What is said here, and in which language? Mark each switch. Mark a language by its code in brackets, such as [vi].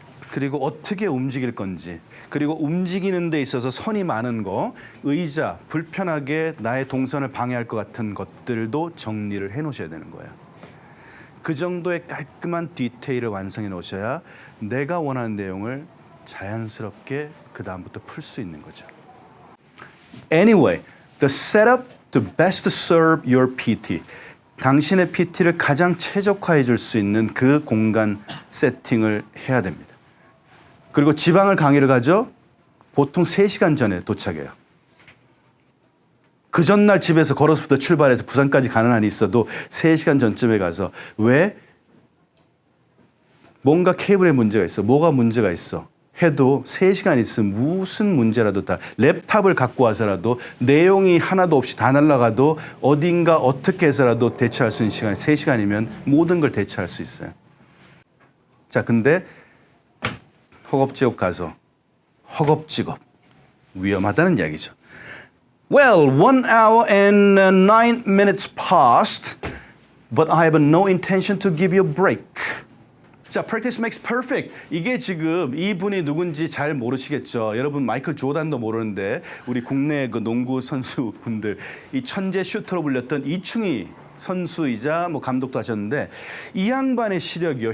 [ko] 그리고 어떻게 움직일 건지. 그리고 움직이는 데 있어서 선이 많은 거, 의자, 불편하게 나의 동선을 방해할 것 같은 것들도 정리를 해놓으셔야 되는 거예요. 그 정도의 깔끔한 디테일을 완성해 놓으셔야 내가 원하는 내용을 자연스럽게 그 다음부터 풀 수 있는 거죠. [en] Anyway, the setup to best serve your PT. [ko] 당신의 PT를 가장 최적화해 줄 수 있는 그 공간 세팅을 해야 됩니다. 그리고 지방을 강의를 가죠. 보통 3시간 전에 도착해요. 그 전날 집에서 걸어서부터 출발해서 부산까지 가는 한이 있어도 3시간 전쯤에 가서 왜? 뭔가 케이블에 문제가 있어. 뭐가 문제가 있어. 해도 3시간 있으면 무슨 문제라도 다 랩탑을 갖고 와서라도 내용이 하나도 없이 다 날아가도 어딘가 어떻게 해서라도 대처할 수 있는 시간이 3시간이면 모든 걸 대처할 수 있어요. 자, 근데 허겁지겁 가서 허겁지겁 위험하다는 이야기죠. [en] Well, 1 hour and 9 minutes passed, but I have no intention to give you a break. [ko] 자, [en] practice makes perfect. [ko] 이게 지금 이분이 누군지 잘 모르시겠죠. 여러분 마이클 조단도 모르는데 우리 국내 그 농구 선수분들 이 천재 슈터로 불렸던 이충희 선수이자 뭐 감독도 하셨는데 이 양반의 시력이요.